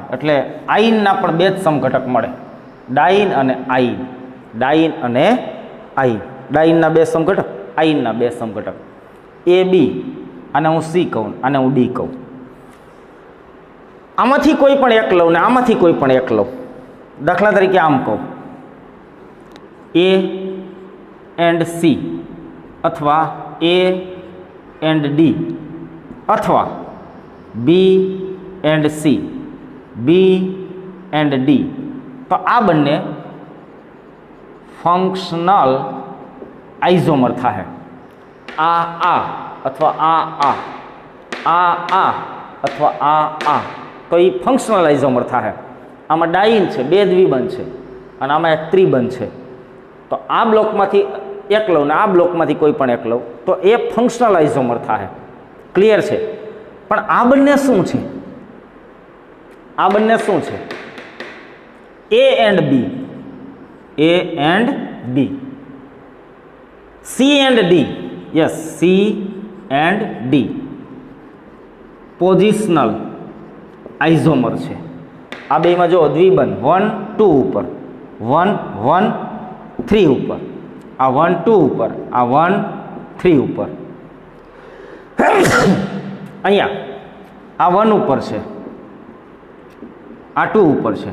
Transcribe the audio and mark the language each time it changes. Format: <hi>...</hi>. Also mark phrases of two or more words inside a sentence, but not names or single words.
<gu>એટલે આઇનના પણ 2 જ સમઘટક મળે, ડાઇન અને આઇન, ડાઇન અને આઇન. ડાઇનના 2 સમઘટક, આઇનના 2 સમઘટક. AB, આને હું C કહું, આને હું D કહું. આમાંથી કોઈ પણ એક લઉં ને આમાંથી કોઈ પણ એક લઉં. દાખલા તરીકે આમ કહું,</gu> <en>A and C, અથવા A and D, અથવા B and C, B and D.</en> <gu>તો આ બંને</gu> <en>functional isomer</en> <gu>થાય. આ અથવા આ અથવા આ, તો એ</gu> <en>functional isomer</en> <gu>થાય. આમાં ડાઇન છે, 2 દ્વિબંધ છે અને આમાં એક ત્રિબંધ છે. તો આ બ્લોકમાંથી એક લઉં ને આ બ્લોકમાંથી કોઈ પણ એક લઉં તો એ</gu> <en>functional isomer</en> <gu>થાય. ક્લિયર છે? પણ આ બંને શું છે? આ બંને શું છે?</gu> <en>A and B, A and B, C and D, yes, C and D, positional isomer છે.</en> <gu>આ બેમાં જો દ્વિબંધ 1 2 ઉપર, 1 1 3 ઉપર, આ 1 2 ઉપર, આ 1 3 ઉપર. અહીંયા આ 1 ઉપર છે, આ 2 ઉપર છે.</gu>